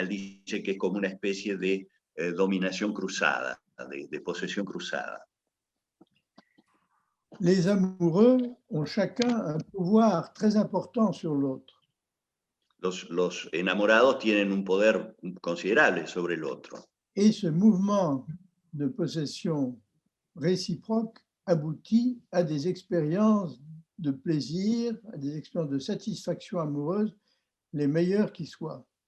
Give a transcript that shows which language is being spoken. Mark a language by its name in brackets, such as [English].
[Spanish] Él dice que es como una especie de dominación cruzada, de posesión cruzada. [French] Les amoureux ont chacun un pouvoir très important sur l'autre. [Spanish] Los enamorados tienen un poder considerable sobre el otro. [French] Et ce mouvement de possession réciproque aboutit à des expériences de plaisir, à des expériences de satisfaction amoureuse, les meilleures qui soient.